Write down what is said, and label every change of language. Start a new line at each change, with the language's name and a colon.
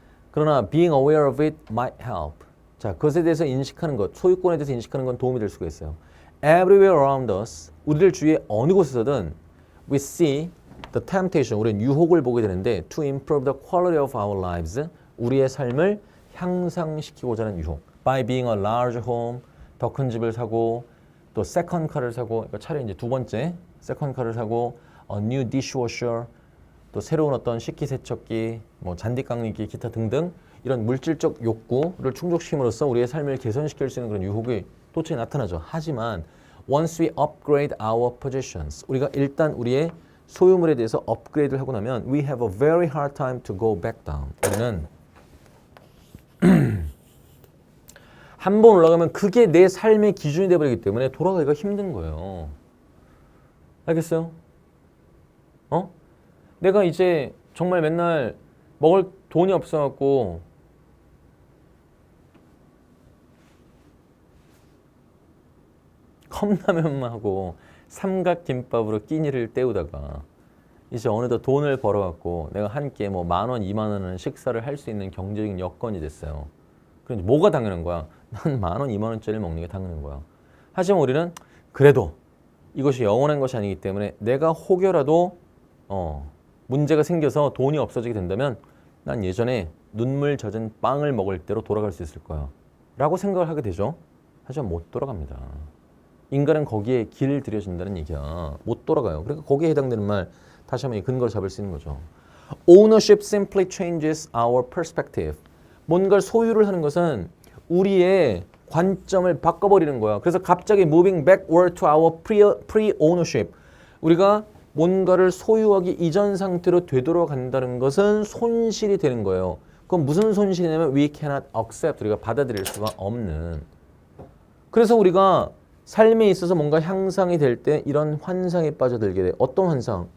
Korean: 그러나
English: being aware of it might help.
Korean: 자, 그것에 대해서 인식하는 것, 소유권에 대해서 인식하는 건 도움이 될 수가 있어요.
English: Everywhere around us,
Korean: 우리들 주위에 어느 곳에서든
English: we see the temptation,
Korean: 우리는 유혹을 보게 되는데
English: to improve the quality of our lives,
Korean: 우리의 삶을 향상시키고자 하는 유혹.
English: By being a large home,
Korean: 더 큰 집을 사고 또 세컨 카를 사고, 그러니까 차라리 이제 두 번째 세컨 카를 사고,
English: a new dishwasher,
Korean: 또 새로운 어떤 식기세척기, 뭐 잔디 깎는 기, 기타 등등 이런 물질적 욕구를 충족시킴으로써 우리의 삶을 개선시킬 수 있는 그런 유혹이 도처에 나타나죠. 하지만
English: Once we upgrade our positions.
Korean: 우리가 일단 우리의 소유물에 대해서 업그레이드를 하고 나면
English: we have a very hard time to go back down.
Korean: 우리는 한 번 올라가면 그게 내 삶의 기준이 되어버리기 때문에 돌아가기가 힘든 거예요. 알겠어요? 내가 이제 정말 맨날 먹을 돈이 없어갖고 컵라면만 하고 삼각김밥으로 끼니를 때우다가 이제 어느덧 돈을 벌어갖고 내가 한 끼에 뭐 10,000원, 20,000원은 식사를 할 수 있는 경제적인 여건이 됐어요. 그런데 뭐가 당연한 거야? 난 10,000원, 20,000원짜리를 먹는 게 당연한 거야. 하지만 우리는 그래도 이것이 영원한 것이 아니기 때문에 내가 혹여라도 문제가 생겨서 돈이 없어지게 된다면 난 예전에 눈물 젖은 빵을 먹을 때로 돌아갈 수 있을 거야 라고 생각을 하게 되죠. 하지만 못 돌아갑니다. 인간은 거기에 길 들여진다는 얘기야. 못 돌아가요. 그러니까 거기에 해당되는 말 다시 한번 이 근거를 잡을 수 있는 거죠.
English: Ownership simply changes our perspective.
Korean: 뭔가를 소유를 하는 것은 우리의 관점을 바꿔버리는 거야. 그래서 갑자기
English: moving backward to our pre-ownership.
Korean: 우리가 뭔가를 소유하기 이전 상태로 되돌아간다는 것은 손실이 되는 거예요. 그건 무슨 손실이냐면
English: we cannot accept.
Korean: 우리가 받아들일 수가 없는. 그래서 우리가 삶에 있어서 뭔가 향상이 될 때 이런 환상에 빠져들게 돼. 어떤 환상?